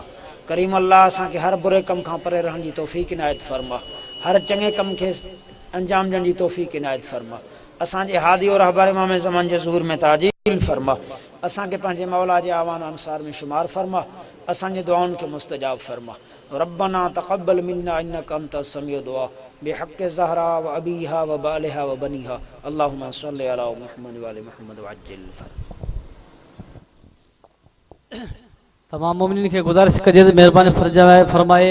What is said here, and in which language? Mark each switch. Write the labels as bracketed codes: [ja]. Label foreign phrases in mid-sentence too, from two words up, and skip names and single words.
[sd] करीम अल्लाह असांखे हर बुरे कम खां परे रहण जी तौफ़ीक़ इनायत फरमा। हर चङे कम खे अंजाम ॾियण जी तौफ़ीक़ इनायत फरमा। असांजे हादी और रहबर इमाम ज़मान जे ज़ुहूर में ताजील फरमा। असांखे पंहिंजे मौला जे आवान अंसार में शुमार फरमा। असांजे दुआउनि खे मुस्तजाब फरमा। [ar] ربنا تقبل منا إنك أنت السميع الدعاء بحق الزهراء وأبيها وبعلها وبنيها اللهم صل على محمد وآل محمد وعجل [sd] तमाम मोमिनीन खे गुज़ारिश कजे त महिरबानी फरमाए